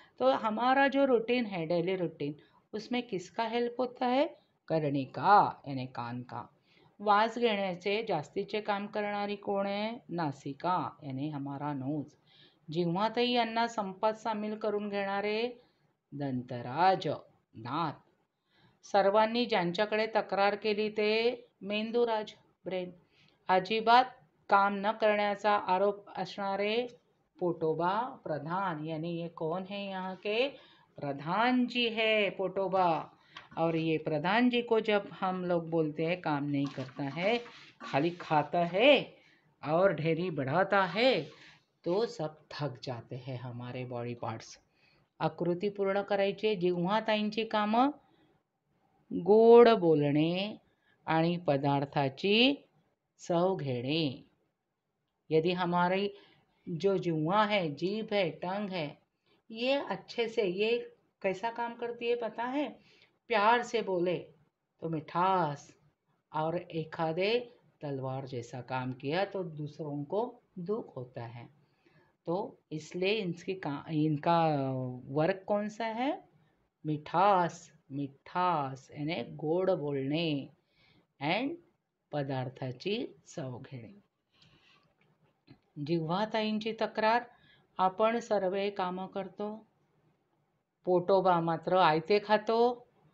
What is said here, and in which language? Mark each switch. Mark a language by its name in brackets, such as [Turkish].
[Hindi] तो हमारा जो रूटीन है डेली रूटीन, उसमें किसका हेल्प होता है? कर्णिका यानी कान का। [Marathi] वास घेण्याचे जास्तीचे काम करणारी कोण आहे? नासिका [Hindi] यानी हमारा नोज। [Marathi] जिव्हातही यांना संपात सामील करून घेणारे दंतराज दात। सर्वांनी ज्यांच्याकडे तक्रार केली ते मेंदूराज ब्रेन। अजिबात काम न करण्याचा आरोप असणारे पोटोबा प्रधान, [Hindi] यानी ये कौन है यहाँ के? प्रधान जी है पोटोबा। और ये प्रधान जी को जब हम लोग बोलते हैं काम नहीं करता है, खाली खाता है और ढेरी बढ़ाता है, तो सब थक जाते हैं हमारे बॉडी पार्ट्स। [Marathi] आकृती पूर्ण करायची। जिव्हाताईंची कामं गोड बोलणे आणि पदार्थाची चव घेणे। [Hindi] यदि हमारी जो जिह्वा है, जीभ है, टंग है, ये अच्छे से ये कैसा काम करती है पता है? प्यार से बोले तो मिठास, और एखादे तलवार जैसा काम किया तो दूसरों को दुख होता है। तो इसलिए इनका वर्क कौन सा है? मिठास, मिठास यानी [Marathi] गोड बोलणे अँड पदार्थाची चव घेणे। जिव्हाताईंची तक्रार, आपण सर्वे कामं करतो, पोटोबा मात्र आयते खातो।